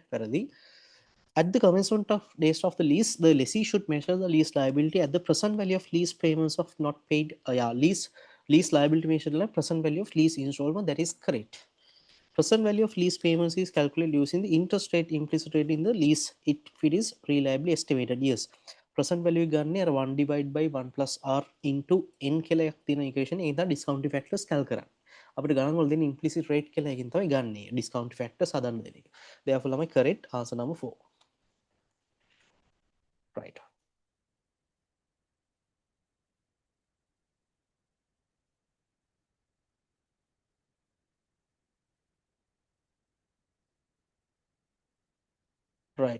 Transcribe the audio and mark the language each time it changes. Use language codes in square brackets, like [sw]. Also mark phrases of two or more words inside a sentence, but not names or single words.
[en] At the commencement of days of the lease, the lessee should measure the lease liability at the present value of lease payments of not paid. Lease liability measured at present value of lease installment. That is correct. Present value of lease payments is calculated using the interest rate implicit rate in the lease if it is reliably estimated. Yes. Present value [si] ගන්නේ අර [en] 1 divided by 1 plus r into n [si] කියලා එකක් තියෙන [en] equation [si] එක තමයි [en] discounting factors calc කරන්නේ. [si] අපිට ගණන් වල දෙන [en] implicit rate [si] කියලා එකකින් තමයි ගන්නේ. [en] discount factors [si] හදන්න දෙන එක. [en] Therefore ළමයි correct answer number 4. Right. Right.